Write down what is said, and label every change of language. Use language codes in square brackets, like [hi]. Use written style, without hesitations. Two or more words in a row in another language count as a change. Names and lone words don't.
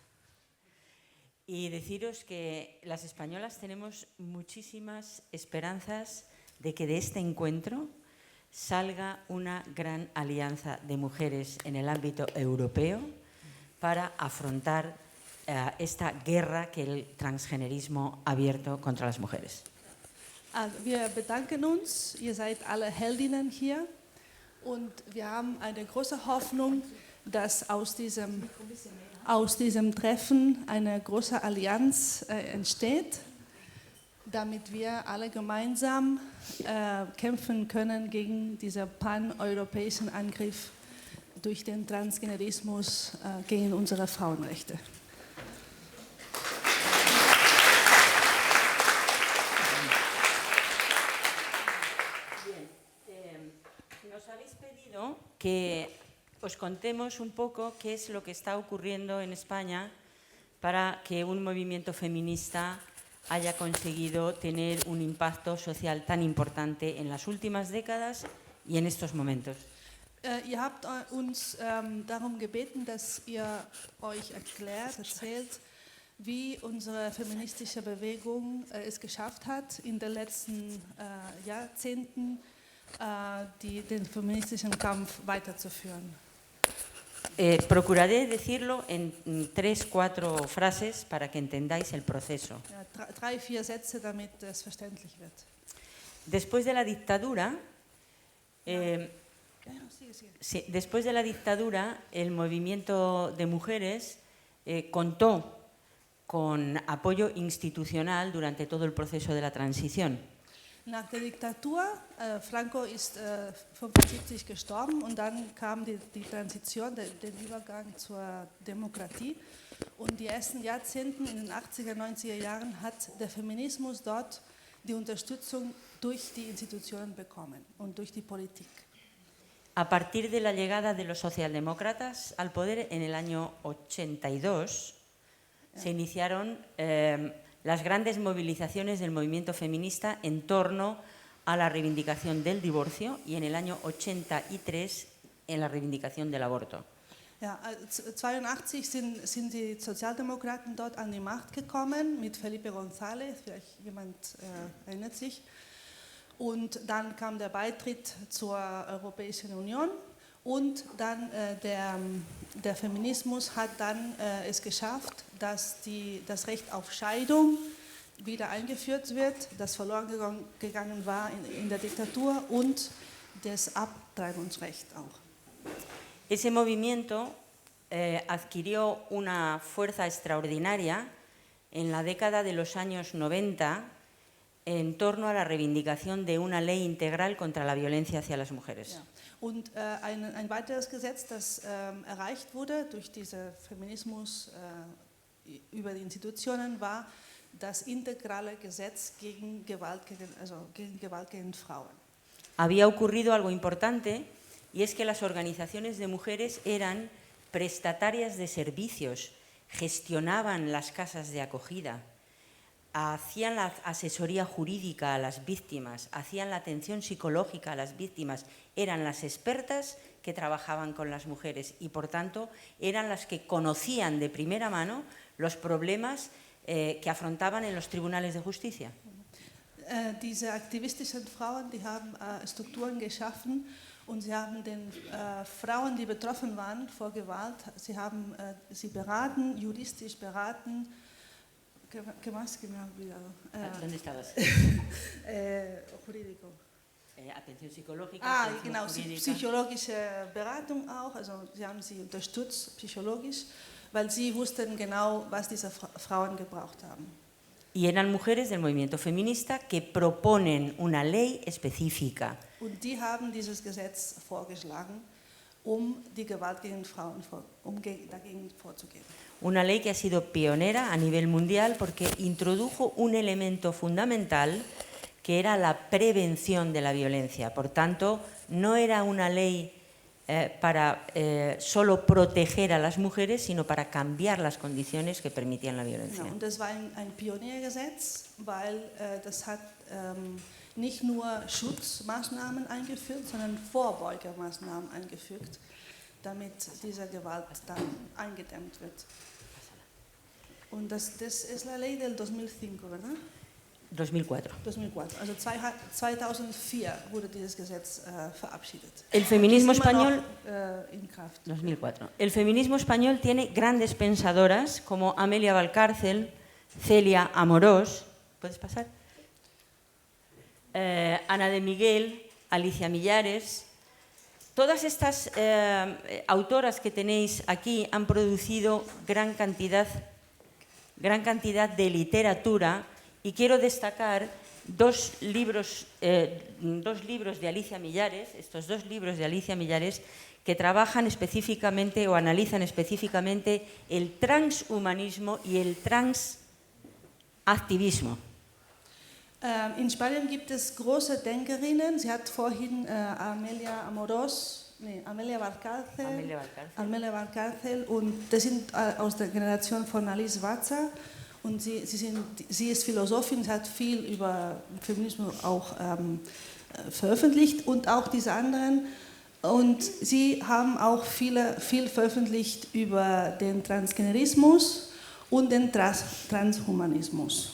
[es] Y deciros que las españolas tenemos muchísimas esperanzas de que de este encuentro salga una gran alianza de mujeres en el ámbito europeo para afrontar esta guerra que el transgenerismo ha abierto contra las mujeres. [de] Also wir bedanken uns, ihr seid alle Heldinnen hier und wir haben eine große Hoffnung, dass aus diesem Treffen eine große Allianz entsteht, damit wir alle gemeinsam kämpfen können gegen diesen pan-europäischen Angriff durch den Transgenerismus gegen unsere Frauenrechte. [es] Nos habéis pedido que os contemos un poco qué es lo que está ocurriendo en España para que un movimiento feminista haya conseguido tener un impacto social tan importante en las últimas décadas y en estos momentos. [de] Ihr habt uns darum gebeten, dass ihr euch erzählt, wie unsere feministische Bewegung es geschafft hat, in den letzten Jahrzehnten den feministischen Kampf weiterzuführen. [es] Procuraré decirlo en 3-4 frases para que entendáis el proceso. [de] 3-4 Sätze, damit es verständlich wird. [es] Después de la dictadura, después de la dictadura, el movimiento de mujeres contó con apoyo institucional durante todo el proceso de la transición. [de] Nach der Diktatur, Franco ist 1975 gestorben und dann kam die Transition, der Übergang zur Demokratie. Und die ersten Jahrzehnte, in den 80er, 90er Jahren, hat der Feminismus dort die Unterstützung durch die Institutionen bekommen und durch die Politik. [es] A partir de la llegada de los socialdemócratas al poder en el año 82, se iniciaron las grandes movilizaciones del movimiento feminista en torno a la reivindicación del divorcio y en el año 83 en la reivindicación del aborto. [de] Ja, 82 sind die Sozialdemokraten dort an die Macht gekommen mit Felipe González, vielleicht jemand erinnert sich. Und dann kam der Beitritt zur Europäischen Union und dann der Feminismus hat dann es geschafft, dass das Recht auf Scheidung wieder eingeführt wird, das verloren gegangen war in der Diktatur, und das Abtreibungsrecht auch. [es] Ese movimiento adquirió una fuerza extraordinaria en la década de los años 90 en torno a la reivindicación de una ley integral contra la violencia hacia las mujeres. [de] Ja. Und ein weiteres Gesetz, das erreicht wurde durch diesen Feminismus über die Institutionen, war das integrale Gesetz gegen Gewalt gegen Frauen. [es] Había ocurrido algo importante y es que las organizaciones de mujeres eran prestatarias de servicios, gestionaban las casas de acogida, hacían la asesoría jurídica a las víctimas, hacían la atención psicológica a las víctimas, eran las expertas que trabajaban con las mujeres y, por tanto, eran las que conocían de primera mano los problemas que afrontaban en los tribunales de justicia. [de] Diese aktivistischen Frauen, die haben Strukturen geschaffen und sie haben den Frauen, die betroffen waren vor Gewalt, sie haben sie beraten, juristisch beraten. [es] ¿Qué más? Que me ha olvidado. ¿Dónde estabas? Jurídico. Atención psicológica. [de] Genau, psychologische Beratung auch. Also sie haben sie unterstützt, psychologisch, weil sie wussten genau, was diese Frauen gebraucht haben. [es] Y eran mujeres del movimiento feminista que proponen una ley específica. [de] Und die haben dieses Gesetz vorgeschlagen, die Gewalt gegen Frauen dagegen vorzugehen. [es] Una ley que ha sido pionera a nivel mundial porque introdujo un elemento fundamental que era la prevención de la violencia. Por tanto, no era una ley para solo proteger a las mujeres, sino para cambiar las condiciones que permitían la violencia. [de] Genau, und das war ein Pioniergesetz, weil das hat nicht nur Schutzmaßnahmen eingeführt, sondern Vorbeugermaßnahmen eingefügt, damit diese Gewalt dann eingedämmt wird. Und das ist [es] la ley del 2005, ¿verdad? 2004. 2004. [de] Also 2004 wurde dieses Gesetz verabschiedet. [es] El feminismo español. [de] In Kraft. 2004. [es] El feminismo español tiene grandes pensadoras como Amelia Valcárcel, Celia Amorós. ¿Puedes pasar? Ana de Miguel, Alicia Millares. Todas estas autoras que tenéis aquí han producido gran cantidad de literatura y quiero destacar dos libros de Alicia Millares, estos dos libros de Alicia Millares que trabajan específicamente o analizan específicamente el transhumanismo y el transactivismo. [de] In Spanien gibt es große Denkerinnen. Sie hat vorhin Amelia Valcárcel und das sind aus der Generation von Alice Watser und sie ist Philosophin, sie hat viel über Feminismus auch veröffentlicht und auch diese anderen und sie haben auch viel veröffentlicht über den Transgenerismus und den Transhumanismus.